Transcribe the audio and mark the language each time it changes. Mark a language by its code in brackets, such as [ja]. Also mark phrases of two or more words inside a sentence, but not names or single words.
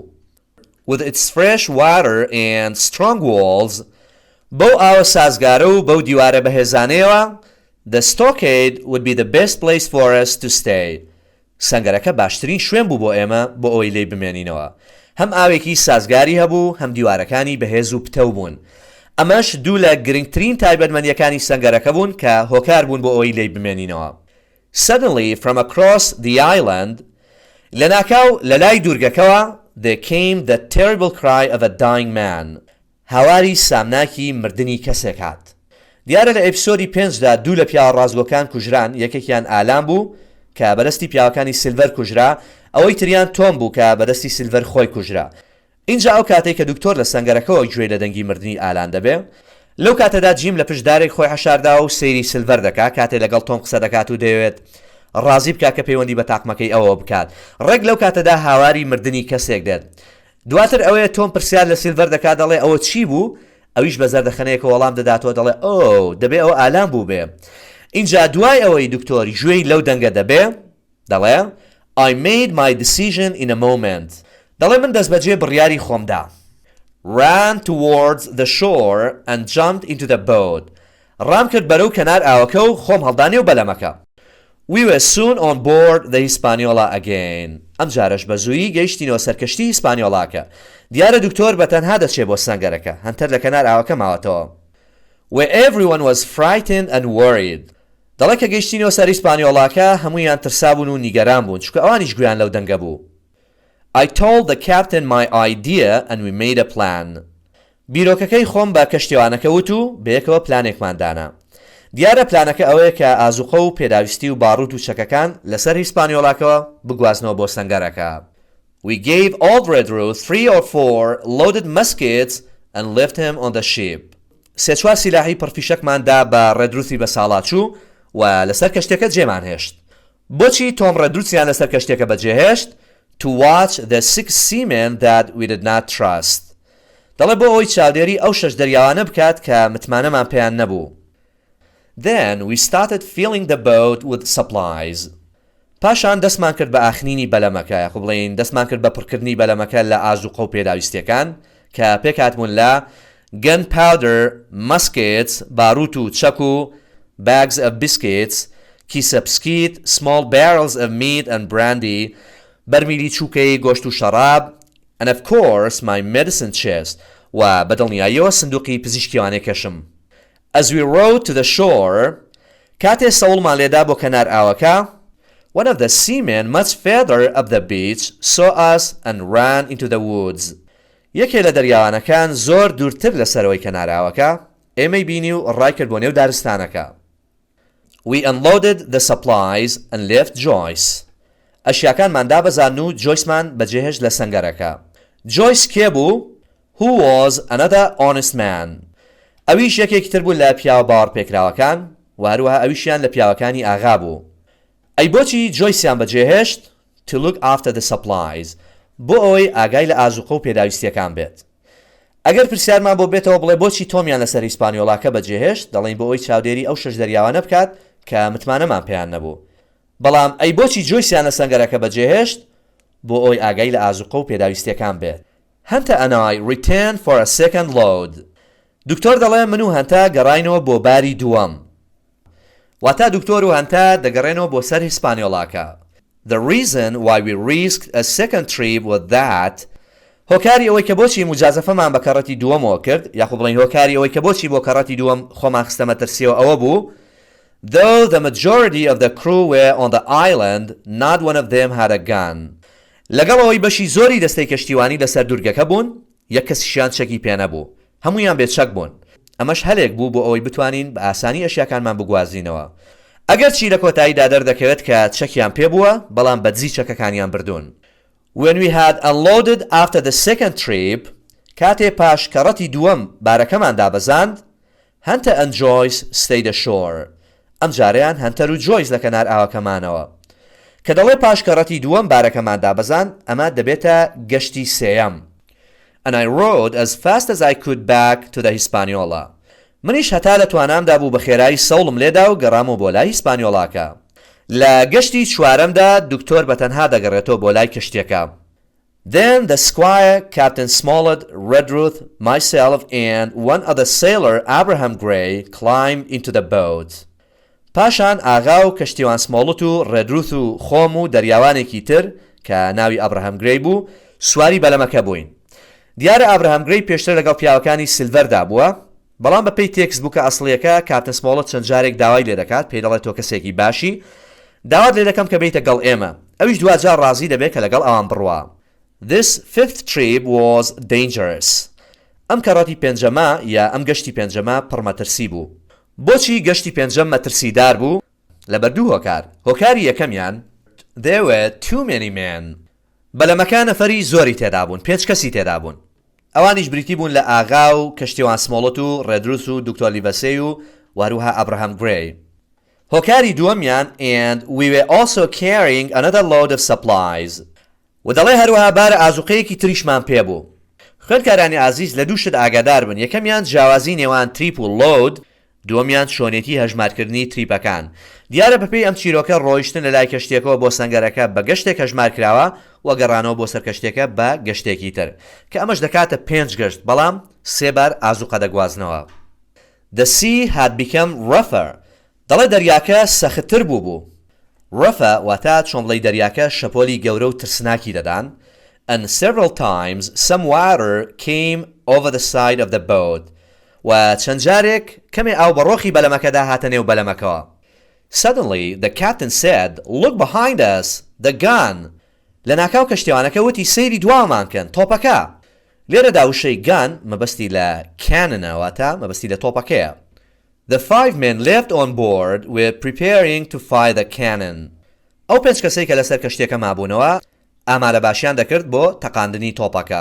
[en] With its fresh water and strong walls, [ckb] بەو ئاوە سازگارە و بەو دیوارە بەهێزانەیەوە [en] the stockade would be the best place for us to stay. [ckb] سەنگەرەکە باشترین شوێن بوو بۆ ئێمە بۆ ئەوەی لێی بمێنینەوە. هەم ئاوێکی سازگاری هەبوو هەم دیوارەکانی بەهێز و پتە بوون. ئەمەش دوو لە گرنگترین تایبەتمەندیەکانی سەنگەرەکە بوون کە هۆکار بوون بۆ ئەوەی لێی بمێنینەوە. [en] Suddenly from across the island [ckb] لە ناکاو لە لای دورگەکەوە [en] there came the terrible cry of a dying man. [ckb] هاواری سامناکی مردنی کەسێک هات. دیارە لە ئەپیسۆدی 5دا دوو لە پیاوە ڕازگۆکان کوژران یەکێکیان ئالان بوو کە بەدەستی پیاوەکانی سیلڤەر کوژرا ئەوەی تریان تۆم بوو کە بەدەستی سیلڤەر خۆی کوژرا. اینجا ئەو کاتێک کە دکتۆر لە سەنگەرەکەەوە گوێ لە دەنگی مردنی ئالان دەبێ لەو کاتەدا جیم لە پشتدارێک خۆی حەشاردا و سەیری سیلڤەر دەکا کاتێک لەگەڵ تۆم قسە دەکات و دەوێت ڕازی بکات کە پەیوەندی بە تاقمەکەی ئەوە بکات. ڕێک لەو کاتەدا هاواری مردنی کەسێک دێت. دواتر ئەوەیە تۆم پرسیار لە سیلڤەر دەکات دەڵێ ئەوە چی بوو؟ ئەویش بە زەردەخەنەیەکە وەڵام دەداتەوە دەڵێ ئۆ دەبێ ئەوە ئالان بوو بێ. اینجا دوای ئەوەی دکتۆری گوێی لەو دەنگە دەبێ دەڵێ [en] I made my decision in a moment. [ckb] دەڵێ من دەست بەجێ بڕیاری خۆمدا. [en] Ran towards the shore and jumped into the boat. [ckb] ڕام کرد بەرەو کەنار ئاوەکە و خۆم هەڵدانێ و بەلەمەکە. [en] We were soon on board the Hispaniola again. [ckb] ئەم جارەش بە زوویی گەیشتینەوە سەرکەشتی هیسپانیۆڵاکە. دیارە دکتۆر بەتەنها دەچێ بۆ سەنگەرەکە هەنتەر لە کەنار ئاوەکە ماوەتەوە. [en] Where everyone was frightened and worried. [ckb] دەڵێ کە گەیشتینەوە سەر هیسپانیۆڵاکە هەموویان ترسابوون و نیگەران بوون چونکە ئەوانیش گویان لەو دەنگە بوو. [en] I told the captain my idea and we made a plan. [ckb] بیرۆکەکەی خۆم بە کەشتیوانەکە وت و بەیەکەوە پلانێکمان دانا. دیارە پلانەکە ئەوەیە کە ئازوقە و پێداویستی و باڕوت و چەکەکان لەسەر هیسپانیۆڵاکەوە بگوازنەوە بۆ سەنگەرەکە. [en] We gave old Redruth 3 or 4 loaded muskets and left him on the ship. [ckb] سێ چوار سیلاحی پڕفیشەکماندا بە ڕێدروثی بە ساڵاچوو و لەسەر کەشتێکە جێمان هێشت. بۆچی تۆم ڕێدروثیان لەسەر کەشتێکە بەجێهێشت؟ [en] To watch the 6 seamen that we did not trust. [ckb] دەڵێ بۆ ئەوەی چاودێری ئەو 6 دەریاوانە بکات کە متمانەمان پێیان نەبوو. [en] Then we started filling the boat with supplies. [ckb] پاشان دەستمان کرد بە ئاخنینی بەلەمەکە یاخۆ بڵێن دەستمان کرد بە پڕکردنی بەلەمەکە لە ئازوقە و پێداویستیەکان کە پێکهاتبوون لە [en] gunpowder, muskets, [ckb] باروت و چەک و [en] bags of biscuits, [ckb] کیسە بسکیت, [en] small barrels of meat and brandy, [ckb] بەرمیلی چووکەی گۆشت و شەراب, [en] and of course my medicine chest [ckb] و بەدڵنیاییەوە سندوقی پزیشکیوانەی کەشم. [en] As we rowed to the shore, [ckb] کاتێ سەوڵمان لێدا بۆ کەنار ئاوەکە, [en] one of the seamen much further up the beach saw us and ran into the woods. [ckb] یەکێ لە دەریاوانەکان زۆر دوورتر لە سەرەوەی کەنار ئاوەکە ئێمەی بینی و ڕای کرد بۆ نێو دارستانەکە. [en] We unloaded the supplies and left Joyce. [ckb] ئەشیاکانمان دابەزان و جۆیسمان بەجێهێشت لە سەنگەرەکە. جۆیس کێ بوو؟ [en] Who was another honest man. [ckb] ئەویش یەکێکی تر بوو لە پیاوە باوەڕ پێکراوەکان و هەروەها ئەویشیان لە پیاوەکانی ئاغا بوو. ئەی بۆچی جۆیسیان بەجێهێشت؟ [en] To look after the supplies. [ckb] بۆ ئەوەی ئاگای لە ئازوقە و پێداویستیەکان بێت. ئەگەر پرسیارمان بۆ بێتەوە بڵێ بۆچی تۆمیان لەسەر هیسپانیۆڵاکە بەجێهێشت دەڵێن بۆ ئەوەی چاودێری ئەو شەش دەریاوانە بکات کە متمانەمان پێیان نەبوو. بەڵام ئەی بۆچی جۆیسیان لە سەنگەرەکە بەجێهێشت؟ بۆ ئەوەی ئاگای لە ئازوقە و پێداویستیەکان بێت. [en] هەنتە and I returned for a second load. [ckb] دکتۆر دەڵێ من و هەنتە گەڕاینەوە بۆ باری دووەم. واتە دکتۆر و هەنتە دەگەڕێنەوە بۆ سەر هیسپانیۆڵاکە. [en] The reason why we risked a second trip was that [ckb] هۆکاری ئەوەی کە بۆچی مجازەفەمان بە کەڕەتی دووەمەوە کرد یاخو بڵین هۆکاری ئەوەی کە بۆچی بۆ کەڕەتی دووەم خۆمان خستەمە ترسیەوە ئەوە بوو [en] though the majority of the crew were on the island not one of them had a gun. [ckb] لەگەڵ ئەوەی بەشی زۆری دەستەی کەشتیوانی لەسەر دورگەکە بوون یەک کەسیشیان چەکی پێ نەبوو. هەموویان بێچەک بوون. ئەمەش هەلێک بوو بۆ ئەوەی بتوانین بە ئاسانی ئەشیاکانمان بگوازینەوە. ئەگەر چی لە کۆتاییدا دەردەکەوێت کە چەکیان پێ بووە بەڵام بەدزی چەکەکانیان بردوون. [en] When we had unloaded after the second trip [ckb] کاتێ پاش کەڕەتی دووەم بارەکەمان دابەزاند [en] Hunter and Joyce stayed ashore. [ckb] ئەم جارەیان هەنتەر و جۆیس لە کەنار ئاوەکەمانەوە. کە دەڵێ پاش کەڕەتی دووەم بارەکەمان دابەزاند ئەمە دەبێتە گەشتی سێیەم. [en] And I rode as fast as I could back to the Hispaniola. [ckb] منیش هەتا لە توانامدا بوو بە خێرایی سەوڵم لێدا و گەڕامەوە بۆ لای هیسپانیۆڵاکە. لە گەشتی چوارەمدا دکتۆر بەتەنها دەگەڕێتەوە بۆ لای کەشتیەکە. [en] Then the squire, Captain Smollett, Redruth, myself and one other sailor, Abraham Gray, climbed into the boat. [ckb] پاشان ئاغا و کەشتیوان سمۆڵت و ڕێدروث و خۆم و دەریاوانێکی تر کە ناوی ئابراهام گرەی بوو سواری بەلەمەکە بووین. دیارە ئابراهام گرەی پێشتر لەگەڵ پیاوەکانی سیلڤەردا بووە بەڵام بەپێی تێکسبووکە ئەسڵیەکە کاپتن سمۆڵت چەند جارێک داوای لێ دەکات پێی دەڵێت تۆ کەسێکی باشی داوات لێ دەکەم کە بێیتە گەڵ ئێمە ئەویش دوجار ڕازی دەبێت کە لەگەڵ ئەوان بڕوا. [en] This fifth trip was dangerous. [ckb] ئەم کەڕەتی پێنجەمە یا ئەم گەشتی پێنجەمە پڕمەترسی بوو. بۆچی گەشتی پێنجەم مەترسیدار بوو؟ لەبەر دوو هۆکار. هۆکاری یەکەمیان [en] There were too many men. [ckb] بەلەمەکە نەفەری زۆری تێدا بوون، 5 کەسی تێدا بوون. ئەوانیش بریتی بوون لە ئاغا و کەشتیوان سمۆڵت و ڕێدروس و دکتۆر لیڤەسێی و واروها ئابراهام گرەی. هۆکاری دووەمیان [en] and we were also carrying another load of supplies. [ckb] و دەڵێ هەروەها بارە ئازوقەیەکی تریشمان پێ بوو. خوێندکارانی عزیز لە دوو شت ئاگادار بن. یەکەمیان جیاوازی نێوان تریپ و لۆد، دووەمیان چۆنێتی هەژمارکردنی تریپەکان. دیارە بەپێی ئەم چیرۆکە ڕۆیشتن لە لای کەشتێکەوە بۆ سەنگەرەکە بە گەشتێک هەژمار کراوە و گەڕانەوە بۆ سەر کەشتێکە بە گەشتێکی تر کە ئەمەش دەکاتە 5 گەشت بەڵام 3 بار ئازوقە دەگوازنەوە. [en] The sea had become rougher. [ckb] دەڵێ دەریاکە سەختتر بوو. [en] Rougher [ckb] واتە چۆن بڵێ دەریاکە شەپۆلی گەورە و ترسناکی دەدان [en] and several times some water came over the side of the boat. [ckb] و چەند جارێک کەمێ ئاو بەڕۆخی بەلەمەکەدا هاتە نێو بەلەمەکەوە. [en] Suddenly the captain said, "Look behind us, the gun." [ckb] لە ناکاو کەشتیوانەکە وتی سەیری دوامان کەن تۆپەکە. لێرەدا وشەی گان مەبەستی لە کاننەوەتە مەبەستی لە تۆپەکەیە. [en] The 5 men left on board were preparing to fire the cannon. [ckb] ئەو 5 کەسەی کە لەسەر کەشتێکە مابوونەوە ئامادە باشیان دەکرد بۆ تەقاندنی تۆپەکە.